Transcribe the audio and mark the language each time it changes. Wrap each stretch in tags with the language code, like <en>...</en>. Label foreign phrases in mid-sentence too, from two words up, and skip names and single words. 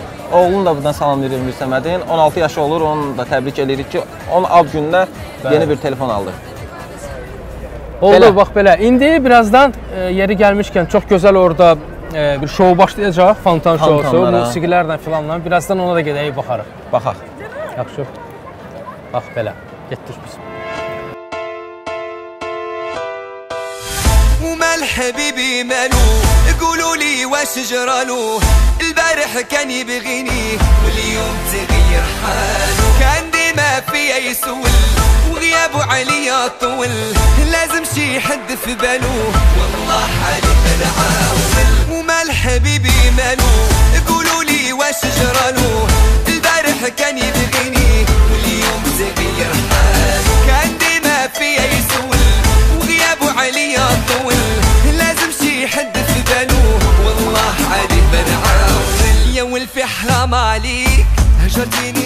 <az>Oğlunu da buradan salamlayırıq Mirsəmədin. 16 yaşı olur, onu da təbrik edirik ki, onun ad günündə yeni bir telefon aldı. Oldu, bax belə. İndi birazdan yeri gəlmişkən çox gözəl orada bir şou başlayacaq, fontan şousu, musiqilərlə filanla. Birazdan ona da gedəyik, baxarıq. Baxaq. Yaxşı. Bax belə. Getdik biz.</az> <ar>ومال حبيبي مالو قولوا لي واش جرالو البارح كان يبغيني واليوم تغير حاله كان ديما فيا يسول وغيابه عليا طول لازم شي حد في باله والله حالي بنعاول ومال حبيبي مالو قولوا لي واش جرالو البارح كان يبغيني واليوم تغير حاله كان ديما فيا يسول وغيابه عليا طول لازم شي حد في باله والله علي بنعاول يا ولفي حرام عليك هجرتيني</ar>